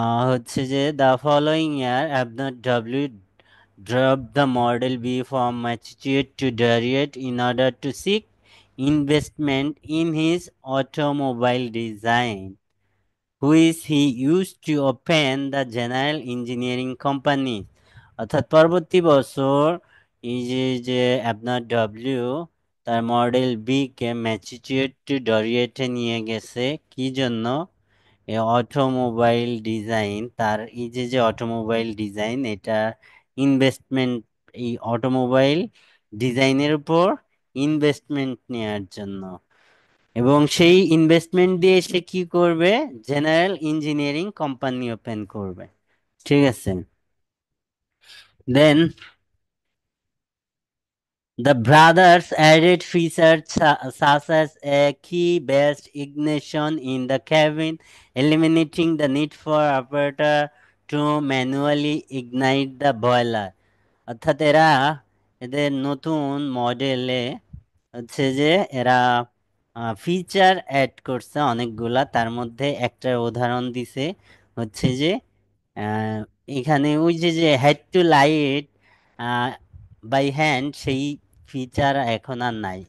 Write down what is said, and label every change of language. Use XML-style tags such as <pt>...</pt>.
<bn>হচ্ছে যে</bn> <en>The following year আপনার W drop the Model B from Massachusetts to Detroit in order to seek investment in his automobile design, which he used to open the General Engineering Company।</en> <bn>অর্থাৎ পরবর্তী বছর এই যে আপনার W তার মডেল বি কে Massachusetts two ডরিয়েটে নিয়ে গেছে কি জন্য? অটোমোবাইল ডিজাইন, তার এই যে অটোমোবাইল ডিজাইন, এটা ইনভেস্টমেন্ট, এই অটোমোবাইল ডিজাইনের উপর ইনভেস্টমেন্ট নেওয়ার জন্য। এবং সেই ইনভেস্টমেন্ট দিয়ে সে কি করবে? জেনারেল ইঞ্জিনিয়ারিং কোম্পানি ওপেন করবে, ঠিক আছে।</bn> <en>Then the brothers added features such as a key-based ignition in the cabin, eliminating the need for operator to manually ignite the boiler।</en> <bn>অর্থাৎ এরা এদের নতুন মডেলে হচ্ছে যে এরা ফিচার অ্যাড করছে অনেকগুলা, তার মধ্যে একটা উদাহরণ দিছে হচ্ছে যে আহ, এখানে ওই যে head to light by hand, সেই ফিচার এখন আর নাই।</bn>